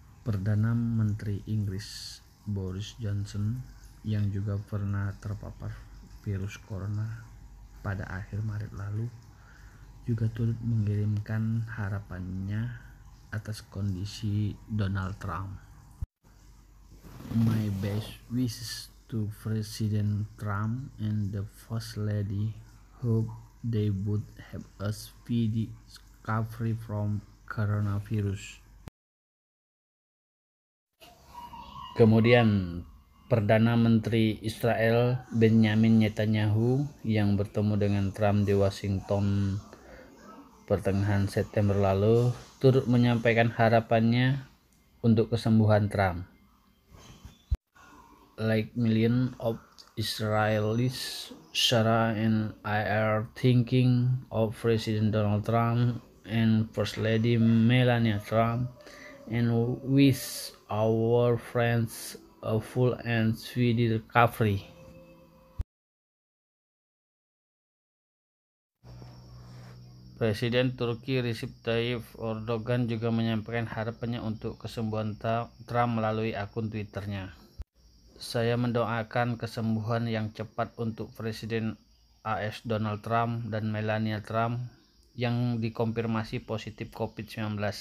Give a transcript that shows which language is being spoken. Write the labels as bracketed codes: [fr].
[id] Perdana Menteri Inggris Boris Johnson yang juga pernah terpapar virus corona pada akhir Maret lalu juga turut mengirimkan harapannya atas kondisi Donald Trump. [en] "My best wishes to President Trump and the First Lady. Hope they would have a speedy recovery from coronavirus." [id] Kemudian Perdana Menteri Israel Benjamin Netanyahu yang bertemu dengan Trump di Washington pertengahan September lalu turut menyampaikan harapannya untuk kesembuhan Trump. [en] "Like millions of Israelis, Sarah and I are thinking of President Donald Trump and First Lady Melania Trump and wish our friends a full and speedy recovery." [id] Presiden Turki Recep Tayyip Erdogan juga menyampaikan harapannya untuk kesembuhan Trump melalui akun Twitternya. "Saya mendoakan kesembuhan yang cepat untuk Presiden AS Donald Trump dan Melania Trump yang dikonfirmasi positif COVID-19.